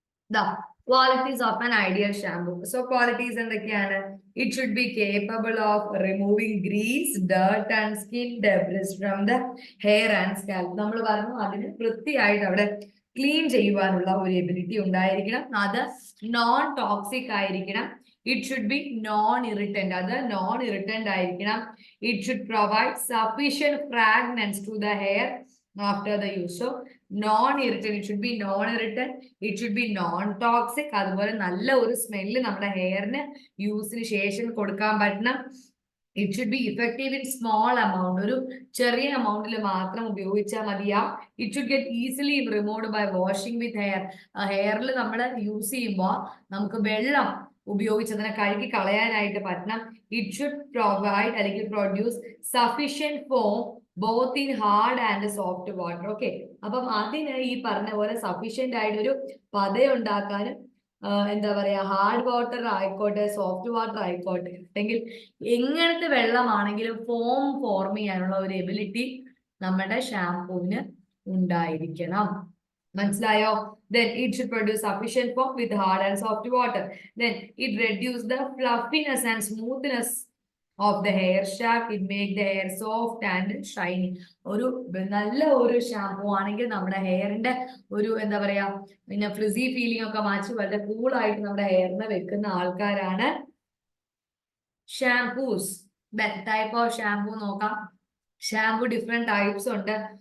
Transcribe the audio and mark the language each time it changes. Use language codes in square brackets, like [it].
[en] the qualities of an ideal shampoo. So qualities [ml] എന്തൊക്കെയാണ്? [en] It should be capable of removing grease, dirt and skin debris from the hair and scalp. [ml] നമ്മൾ പറഞ്ഞു അതിന് വൃത്തിയായിട്ട് അവിടെ clean ചെയ്യുവാനുള്ള ഒരു ability ഉണ്ടായിരിക്കണം. അത് നോൺ ടോക്സിക് ആയിരിക്കണം. [en] It should be non-irritant. [ml] അത് non-irritant ആയിരിക്കണം. [en] It should provide sufficient fragrance to the hair after the use. So non-irritant, it should be non-irritant, it should be non-toxic. [ml] അതുപോലെ നല്ല ഒരു സ്മെല്ല് നമ്മുടെ ഹെയറിന് യൂസിന് ശേഷം കൊടുക്കാൻ പറ്റണം. [en] It should be effective in small amount. [ml] ഒരു ചെറിയ എമൗണ്ടിൽ മാത്രം ഉപയോഗിച്ചാൽ മതിയാ. [en] It should get easily removed by washing with hair. [ml] ഹെയറിൽ നമ്മൾ യൂസ് ചെയ്യുമ്പോൾ നമുക്ക് വെള്ളം ഉപയോഗിച്ചതിനെ കഴുകി കളയാനായിട്ട് പറ്റണം. [en] It should provide അല്ലെങ്കിൽ produce sufficient foam both in hard and soft water. [ml] Okay, അപ്പം അതിന് ഈ പറഞ്ഞ പോലെ സഫീഷ്യന്റ് ആയിട്ടൊരു പത ഉണ്ടാക്കാനും എന്താ പറയാ, ഹാർഡ് വാട്ടർ ആയിക്കോട്ടെ, സോഫ്റ്റ് വാട്ടർ ആയിക്കോട്ടെ, അല്ലെങ്കിൽ എങ്ങനത്തെ വെള്ളമാണെങ്കിലും ഫോം ചെയ്യാനുള്ള ഒരു എബിലിറ്റി നമ്മുടെ ഷാംപൂവിന് ഉണ്ടായിരിക്കണം. മനസ്സിലായോ? [en] Then it should produce sufficient foam with hard and soft water. Then it reduce the fluffiness and smoothness of the hair shaft. It make the hair soft and shiny. [ml] ഒരു നല്ല ഒരു shampoo ആണെങ്കിൽ നമ്മുടെ ഹെയറിന്റെ ഒരു എന്താ പറയാ, പിന്നെ ഫ്രിസി ഫീലിംഗ് ഒക്കെ മാറ്റി വളരെ കൂൾ ആയിട്ട് നമ്മുടെ ഹെയറിനെ വെക്കുന്ന ആൾക്കാരാണ് ഷാംപൂസ്. ടൈപ്പ് ഓഫ് ഷാംപൂ നോക്കാം. ഷാംപൂ ഡിഫറെന്റ് ടൈപ്സ് ഉണ്ട്.